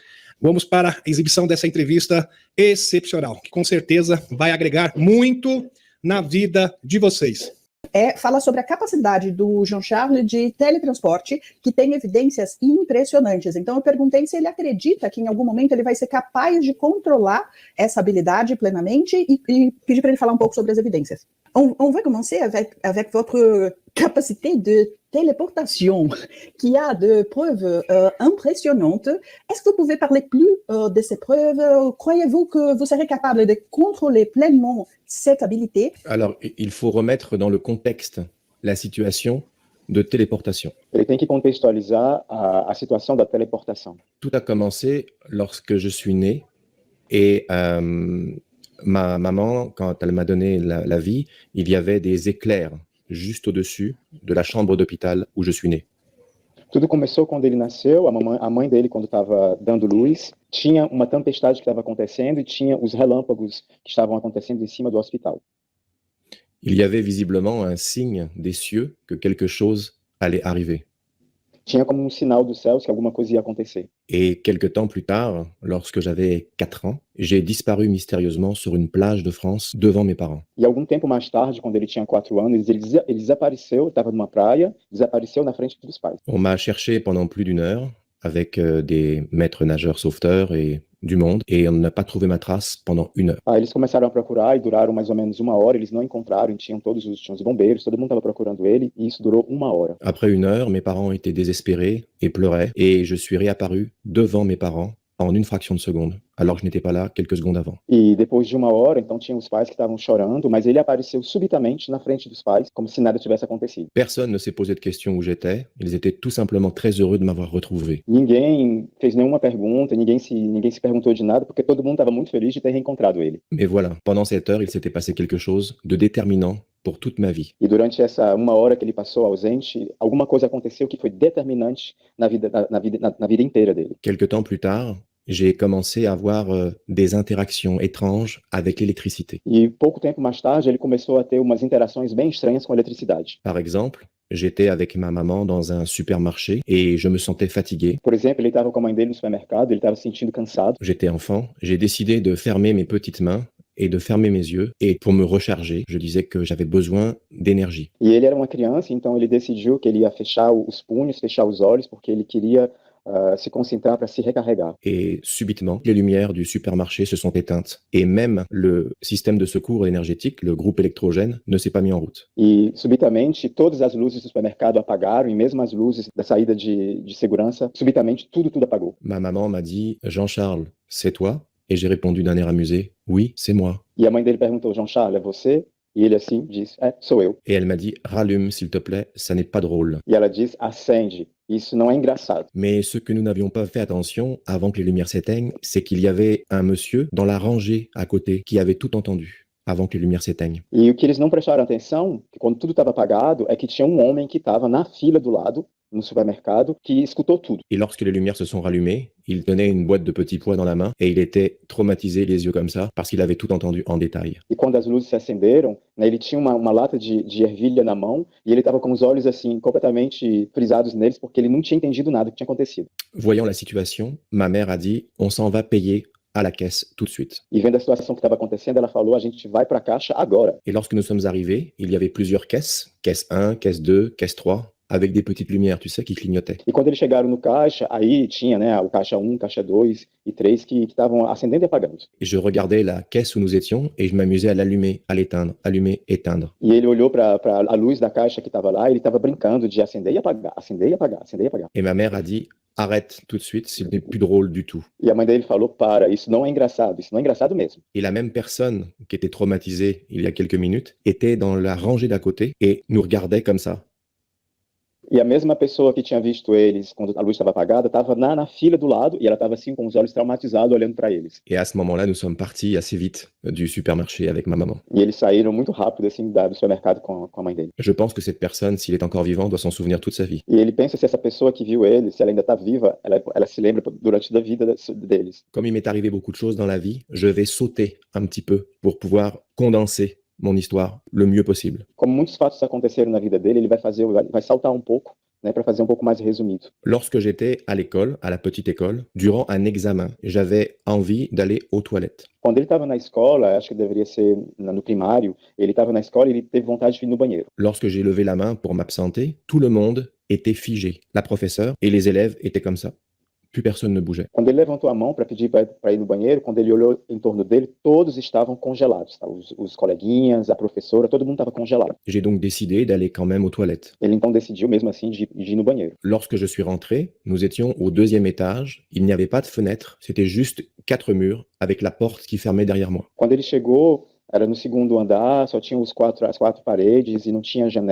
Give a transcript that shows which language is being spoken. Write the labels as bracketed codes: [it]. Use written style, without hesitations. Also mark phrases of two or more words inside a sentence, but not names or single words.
[pt] Vamos para a exibição dessa entrevista excepcional, que com certeza vai agregar muito na vida de vocês. Fala sobre a capacidade do Jean-Charles de teletransporte, que tem evidências impressionantes. Então eu perguntei se ele acredita que em algum momento ele vai ser capaz de controlar essa habilidade plenamente, e pedi para ele falar um pouco sobre as evidências. [fr] On va commencer avec votre capacité de téléportation, qui a de preuves impressionnantes. Est-ce que vous pouvez parler plus de ces preuves? Croyez-vous que vous serez capable de contrôler pleinement cette habilité? Alors, il faut remettre dans le contexte la situation de téléportation. [pt] Ele tem que contextualizar a situação da teleportação. [fr] Tout a commencé lorsque je suis né, et Ma maman, quand elle m'a donné la vie, il y avait des éclairs juste au-dessus de la chambre d'hôpital où je suis né. [pt] Tudo começou quando ele nasceu, a mãe dele, quando estava dando luz, tinha uma tempestade que estava acontecendo e tinha os relâmpagos que estavam acontecendo em cima do hospital. [fr] Il y avait visiblement un signe des cieux que quelque chose allait arriver. [pt] Tinha como um sinal dos céus que alguma coisa ia acontecer. [fr] Et quelque temps plus tard, lorsque j'avais 4 ans, j'ai disparu mystérieusement sur une plage de France devant mes parents. [pt] E algum tempo mais tarde, quando ele tinha 4 anos, ele desapareceu, estava numa praia, desapareceu na frente dos pais. [fr] On m'a cherché pendant plus d'une heure avec des maîtres nageurs sauveteurs et du monde, et on n'a pas trouvé ma trace pendant 1 heure. [pt] Eles começaram a procurar e duraram mais ou menos 1 hora, eles não encontraram, tinham os bombeiros, todo mundo estava procurando ele, e isso durou 1 hora. [fr] Après 1 heure, mes parents étaient désespérés et pleuraient, et je suis réapparu devant mes parents en une fraction de seconde, alors que je n'étais pas là quelques secondes avant. [pt] E depois de 1 hora, então tinha os pais que estavam chorando, mas ele apareceu subitamente na frente dos pais, como se nada tivesse acontecido. [fr] Personne ne s'est posé de questions où j'étais, ils étaient tout simplement très heureux de m'avoir retrouvé. [pt] Ninguém fez nenhuma pergunta, ninguém se perguntou de nada, porque todo mundo estava muito feliz de ter reencontrado ele. [fr] Mais voilà, pendant cette heure, il s'était passé quelque chose de déterminant pour toute ma vie. [pt] E durante essa 1 hora que ele passou ausente, alguma coisa aconteceu que foi determinante na vida inteira dele. [fr] Quelque temps plus tard, j'ai commencé à avoir des interactions étranges avec l'électricité. [pt] E pouco tempo mais tarde, ele começou a ter umas interações bem estranhas com a eletricidade. [fr] Par exemple, j'étais avec ma maman dans un supermarché et je me sentais fatigué. [pt] Por exemplo, ele estava com a mãe dele no supermercado, ele estava se sentindo cansado. [fr] J'étais enfant, j'ai décidé de fermer mes petites mains et de fermer mes yeux. Et pour me recharger, je disais que j'avais besoin d'énergie. [pt] E ele era uma criança, então ele decidiu que ele ia fechar os punhos, fechar os olhos, porque ele queria se concentrar para se recarregar. [fr] Et subitement, les lumières du supermarché se sont éteintes. Et même le système de secours énergétique, le groupe électrogène, ne s'est pas mis en route. [pt] E subitamente, todas as luzes do supermercado apagaram, e mesmo as luzes da saída de segurança, subitamente tudo apagou. [fr] Ma maman m'a dit « Jean-Charles, c'est toi ?» Et j'ai répondu d'un air amusé « Oui, c'est moi. [pt] E a mãe dele perguntou: Jean-Charles, é você? E ele assim disse: sou eu. » [fr] Et elle m'a dit « Rallume, s'il te plaît, ça n'est pas drôle. » [pt] E ela diz: acende. Isso não é engraçado. [fr] Mais ce que nous n'avions pas fait attention avant que les lumières s'éteignent, c'est qu'il y avait un monsieur dans la rangée à côté qui avait tout entendu avant que les lumières s'éteignent. [pt] E o que eles não prestaram atenção, que quando tudo estava apagado, é que tinha um homem que estava na fila do lado, no supermercado, que escutou tudo. [fr] Et lorsque les lumières se sont rallumées, il tenait une boîte de petits pois dans la main et il était traumatisé, les yeux comme ça, parce qu'il avait tout entendu en détail. [pt] E quando as luzes se acenderam, né, ele tinha uma lata de ervilha na mão e ele estava com os olhos assim completamente frisados neles porque ele não tinha entendido nada do que tinha acontecido. [fr] Voyant la situation, ma mère a dit « On s'en va payer à la caisse tout de suite. » [pt] E vendo a situação que estava acontecendo, ela falou: a gente vai para a caixa agora. [fr] Et lorsque nous sommes arrivés, il y avait plusieurs caisses, caisse 1, caisse 2, caisse 3, avec des petites lumières, tu sais, qui clignotaient. [pt] E quando eles chegaram no caixa, aí tinha, né, o caixa 1, caixa 2 e 3 que estavam acendendo e apagando. [fr] Et je regardais la caisse où nous étions et je m'amusais à l'allumer, à l'éteindre, allumer, éteindre. [pt] E ele olhou para a luz da caixa que estava lá e ele estava brincando de acender e apagar, acender e apagar, acender e apagar. [fr] Et ma mère a dit « Arrête tout de suite, ce n'est plus drôle du tout. » [pt] E a mãe dele falou: para, isso não é engraçado mesmo. [fr] Et la même personne qui était traumatisée il y a quelques minutes était dans la rangée d'à côté et nous regardait comme ça. [pt] E a mesma pessoa que tinha visto eles quando a luz estava apagada estava na fila do lado e ela estava assim com os olhos traumatizados olhando para eles. [fr] Et à ce moment-là, nous sommes partis assez vite du supermarché avec ma maman. [pt] E eles saíram muito rápido assim do supermercado com a mãe dele. [fr] Je pense que cette personne, s'il est encore vivant, doit s'en souvenir toute sa vie. [pt] E ele pensa se essa pessoa que viu ele, se ela ainda está viva, ela se lembra durante a vida deles. [fr] Comme il m'est arrivé beaucoup de choses dans la vie, je vais sauter un petit peu pour pouvoir condenser mon histoire le mieux possible. [pt] Como muitos fatos aconteceram na vida dele, ele vai saltar um pouco, né, para fazer um pouco mais resumido. [fr] Lorsque j'étais à l'école, à la petite école, durant un examen, j'avais envie d'aller aux toilettes. [pt] Quando ele estava na escola, acho que deveria ser no primário, ele estava na escola e ele teve vontade de ir no banheiro. [fr] Lorsque j'ai levé la main pour m'absenter, tout le monde était figé. La professeure et les élèves étaient comme ça. Plus personne ne bougeait. [pt] Quando ele levantou a mão para pedir para ir no banheiro, quando ele olhou em torno dele, todos estavam congelados. Tá? Os coleguinhas, a professora, todo mundo estava congelado. [fr] J'ai donc décidé d'aller quand même aux toilettes. [pt] Ele então decidiu mesmo assim de ir no banheiro. [fr] Lorsque je suis rentré, nous étions au 2e étage. Il n'y avait pas de fenêtre, c'était juste 4 murs avec la porte qui fermait derrière moi. [pt] Quando ele chegou, era no segundo andar, só tinha as quatro paredes e não tinha janela.